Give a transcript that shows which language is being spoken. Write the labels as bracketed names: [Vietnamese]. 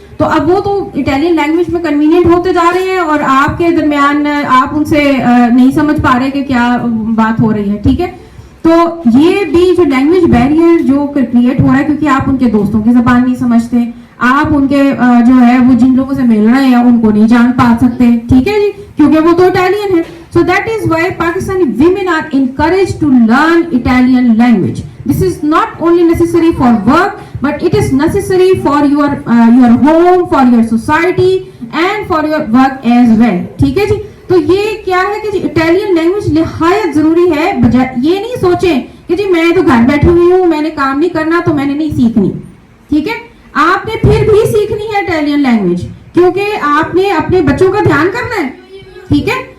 [Hindi] तो अब वो तो इटालियन लैंग्वेज में कन्वीनियंट होते जा रहे हैं, और आपके दरमियान आप उनसे नहीं समझ पा रहे कि क्या बात हो रही है, ठीक है. तो ये भी जो लैंग्वेज बैरियर जो क्रिएट हो रहा है, क्योंकि आप उनके दोस्तों की जबान नहीं समझते, आप उनके जो है वो जिन लोगों से मिल रहे हैं उनको नहीं जान पा सकते, ठीक है जी, क्योंकि वो तो इटालियन है. [English] So that is why Pakistani women are encouraged to learn Italian language. This is not only necessary for work, but it is necessary for your home, for your society, and for your work as well. [Hindi] ठीक है जी. तो ये क्या है कि Italian language निहायत जरूरी है. बजाय ये नहीं सोचें कि जी मैं तो घर बैठी हुई हूँ, मैंने काम नहीं करना तो मैंने नहीं सीखनी, ठीक है. आपने फिर भी सीखनी है इटालियन लैंग्वेज, क्योंकि आपने अपने बच्चों का ध्यान करना है, ठीक है.